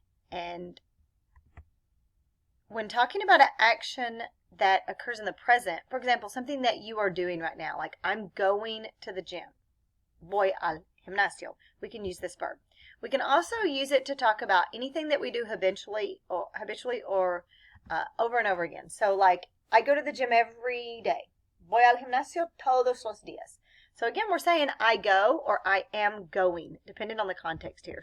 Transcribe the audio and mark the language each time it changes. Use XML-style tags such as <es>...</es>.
<en>And when talking about an action that occurs in the present, for example, something that you are doing right now, like I'm going to the gym,</en> <es>voy al gimnasio,</es> <en>we can use this verb. We can also use it to talk about anything that we do habitually or over and over again. So like, I go to the gym every day.</en> <es>Voy al gimnasio todos los días.</es> <en>So again, we're saying I go or I am going, depending on the context here.</en>